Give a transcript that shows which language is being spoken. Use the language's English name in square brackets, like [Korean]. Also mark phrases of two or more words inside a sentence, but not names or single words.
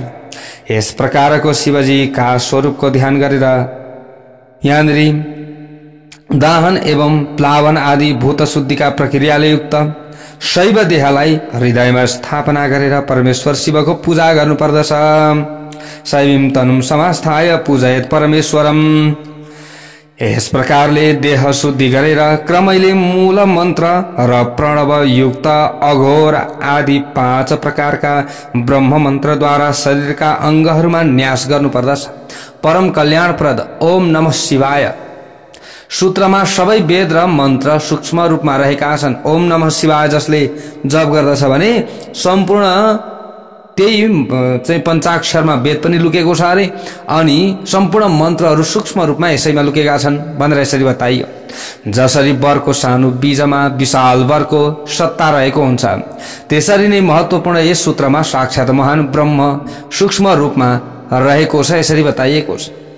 [Nepali] यस प्रकारको शिवजीका स्वरूपको ध्यान गरेर यहाँनिर दाहन एवं प्लावन आदि भूत शुद्धिका प्रक्रियाले युक्त शैव देहलाई हृदयमा स्थापना गरेर परमेश्वर शिवको पूजा गर्नुपर्दछ। [Sanskrit] शैवीं तनुं समास्थाय पूजयेत् परमेश्वरम। [Nepali] यस प्रकारले देह शुद्धि गरेर क्रमैले मूल मन्त्र र प्रणव युक्त अघोर आदि 5 प्रकारका ब्रह्म मन्त्रद्वारा शरीरका अङ्गहरूमा न्यास गर्नुपर्दछ। परम कल्याणप्रद [Sanskrit] ओम नमः शिवाय [Nepali] सूत्रमा सबै वेद र मन्त्र सूक्ष्म रूपमा रहेका छन्। [Sanskrit] ओम नमः शिवाय [Nepali] जसले जप गर्दछ भने सम्पूर्ण त्यही चाहिँ पञ्चाक्षरमा वेद पनि लुकेको छ अरे, अनि सम्पूर्ण मन्त्रहरू सूक्ष्म रूपमा यसैमा लुकेका छन् भनेर यसरी बताइयो। जसरी वरको सानो बीजमा विशाल वरको सत्ता रहेको हुन्छ, त्यसरी नै महत्त्वपूर्ण यस सूत्रमा साक्षात महान ब्रह्म सूक्ष्म रूपमा रहेको छ, यसरी बताइएको छ।